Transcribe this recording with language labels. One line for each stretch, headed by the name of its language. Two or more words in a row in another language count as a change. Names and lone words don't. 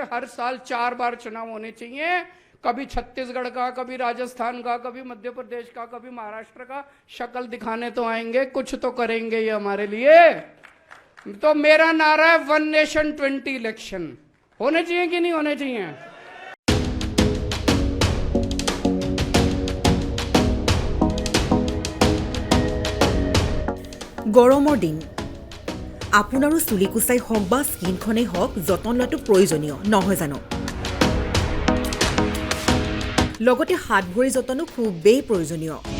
Hindi: हर साल 4 बार चुनाव होने चाहिए। कभी छत्तीसगढ़ का, कभी राजस्थान का, कभी मध्य प्रदेश का, कभी महाराष्ट्र का। शक्ल दिखाने तो आएंगे, कुछ तो करेंगे ये हमारे लिए। तो मेरा नारा है 1 नेशन 20 इलेक्शन होने चाहिए कि नहीं होने चाहिए?
Assamese: গৰমৰ দিন, আপোনাৰো চুলি কুচাই হওক বা স্কিনখনেই হওক, যতন লোৱাটো প্ৰয়োজনীয় নহয় জানো? লগতে হাত ভৰি যতনো খুবেই প্ৰয়োজনীয়।